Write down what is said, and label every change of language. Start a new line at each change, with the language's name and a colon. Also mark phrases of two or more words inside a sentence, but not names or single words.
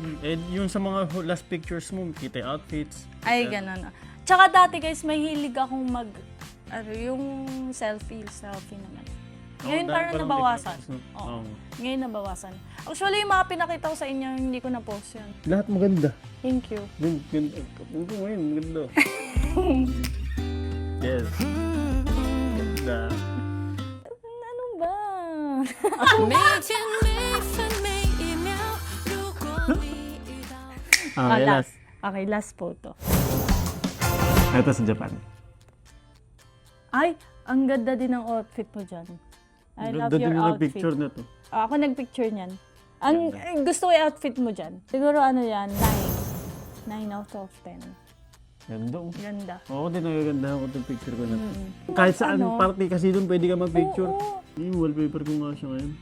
Filipino: Yung sa mga
English: last pictures
Filipino: mo, kita yung outfits. Ay, ganun. Tsaka dati guys, mahilig akong yung selfie naman. Ngayon parang nabawasan. Oo. Ngayon nabawasan. Actually, yung mga pinakita ko sa inyo, hindi ko na-post yun. Lahat maganda.
English: Thank you.
Filipino: Ganda. Ngayon, maganda. Yes. Ganda. Ano ba?
Chinese: 每天每分每一秒，如果你遇到。
English: Okay, last. Okay, last photo.
Filipino: Ito sa Japan. Ay, ang ganda din ng outfit mo dyan.
English: I love your outfit.
Filipino: Picture na to. Ako nagpicture niyan. Gusto ko yung outfit mo dyan. Siguro ano yan, 9.
English: 9 out of 10.
Filipino: Ganda. Ganda. Oo, din nagaganda ako itong picture ko na to. Kahit saan party kasi doon pwede ka mag-picture. Oo. Yung wallpaper ko nga siya ngayon.